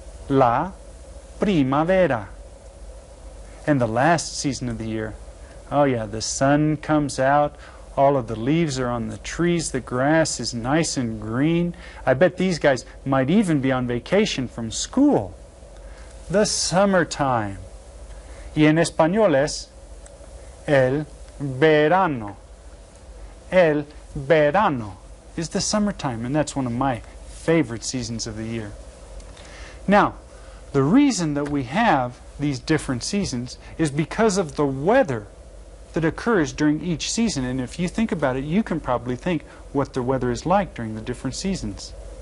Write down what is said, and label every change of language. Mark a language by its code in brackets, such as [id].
[es] La primavera. [en] And the last season of the year, oh yeah, the sun comes out, all of the leaves are on the trees, the grass is nice and green. I bet these guys might even be on vacation from school. The summertime. [es] Y en español es el verano. El verano [en] is the summertime, and that's one of my favorite seasons of the year. Now, the reason that we have these different seasons is because of the weather that occurs during each season. And if you think about it, you can probably think what the weather is like during the different seasons.